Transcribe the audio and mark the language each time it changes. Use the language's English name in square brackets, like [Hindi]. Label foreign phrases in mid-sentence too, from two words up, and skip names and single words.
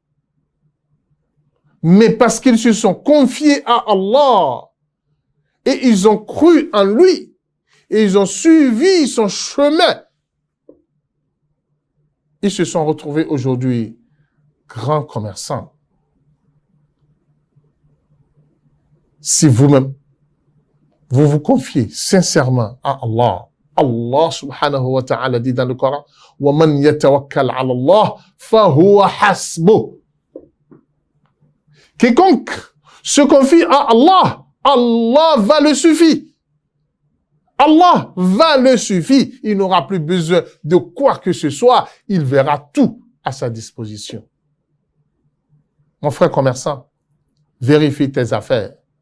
[French] Mais parce qu'ils se sont confiés à Allah et ils ont cru en lui et ils ont suivi son chemin, ils se sont retrouvés aujourd'hui grands commerçants. Si vous-même, vous vous confiez sincèrement à Allah, [Arabic] الله سبحانه وتعالى [French] dit dans le Coran, [Arabic] وَمَنْ يَتَوَكَّلْ عَلَى اللَّهِ فَهُوَ حَسْبُهُ. [French] Quiconque se confie à Allah, Allah va le suffire. Allah va le suffire. Il n'aura plus besoin de quoi que ce soit. Il verra tout à sa disposition. Mon frère commerçant, vérifie tes affaires.